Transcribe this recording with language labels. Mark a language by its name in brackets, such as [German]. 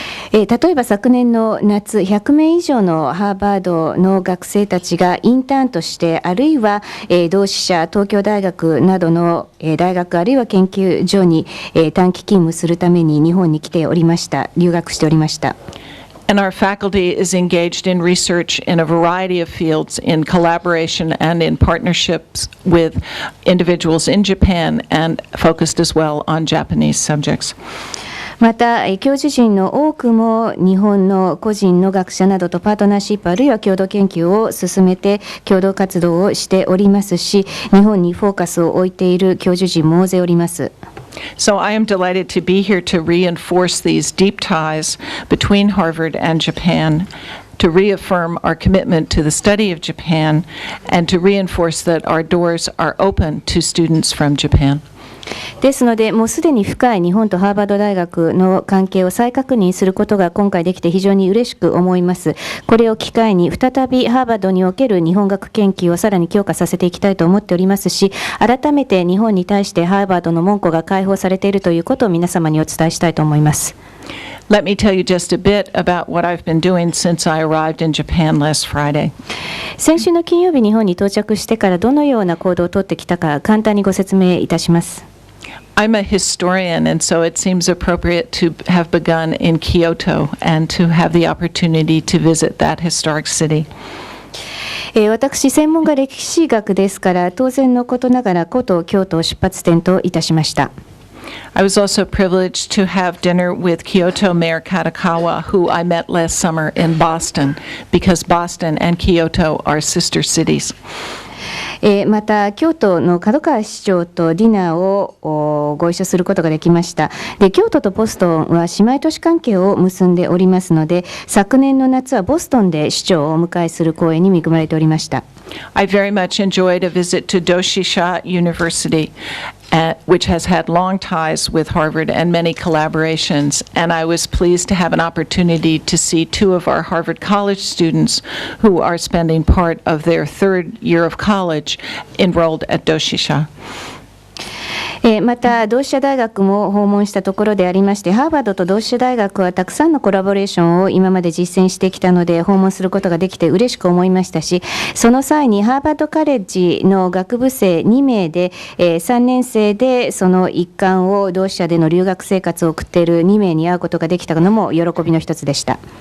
[Japanese] 例えば昨年の夏、100名以上のハーバードの学生たちがインターンとして、あるいは同志社、東京大学などの大学あるいは研究所に短期勤務するために日本に来ておりました。留学しておりました。 [English] And our faculty is engaged in research in a variety of fields, in collaboration and in partnerships with individuals in Japan, and focused as well on Japanese subjects. [Japanese] また教授陣の多くも日本の個人の学者などとパートナーシップあるいは共同研究を進めて共同活動をしておりますし、日本にフォーカスを置いている教授陣も大勢おります。 [English] So I am delighted to be here to reinforce these deep ties between Harvard and Japan, to reaffirm our commitment to the study of Japan, and to reinforce that our doors are open to students from Japan. [Japanese] ですので、もうすでに深い日本とハーバード大学の関係を再確認することが今回できて非常に嬉しく思います。これを機会に再びハーバードにおける日本学研究をさらに強化させていきたいと思っておりますし、改めて日本に対してハーバードの門戸が開放されているということを皆様にお伝えしたいと思います。 [English] Let me tell you just a bit about what I've been doing since I arrived in Japan last Friday. [Japanese] 先週の金曜日日本に到着してからどのような行動をとってきたか簡単にご説明いたします。 [English] I'm a historian, and so it seems appropriate to have begun in Kyoto and to have the opportunity to visit that historic city. [Japanese] 私、専門が歴史学ですから、当然のことながら古都京都を出発点といたしました。 [English] I was also privileged to have dinner with Kyoto Mayor Katakawa, who I met last summer in Boston, because Boston and Kyoto are sister cities. [Japanese] また京都の門川市長とディナーをご一緒することができました。で、京都とボストンは姉妹都市関係を結んでおりますので、昨年の夏はボストンで市長をお迎えする光栄に恵まれておりました。 [English] I very much enjoyed a visit to Doshisha University, which has had long ties with Harvard and many collaborations, and I was pleased to have an opportunity to see two of our Harvard College students who are spending part of their third year of college enrolled at Doshisha. [Japanese] また同志社大学も訪問したところでありまして、ハーバードと同志社大学はたくさんのコラボレーションを今まで実践してきたので訪問することができて嬉しく思いましたし、その際にハーバードカレッジの学部生2名で、3年生でその一環を同志社での留学生活を送っている2名に会うことができたのも喜びの一つでした。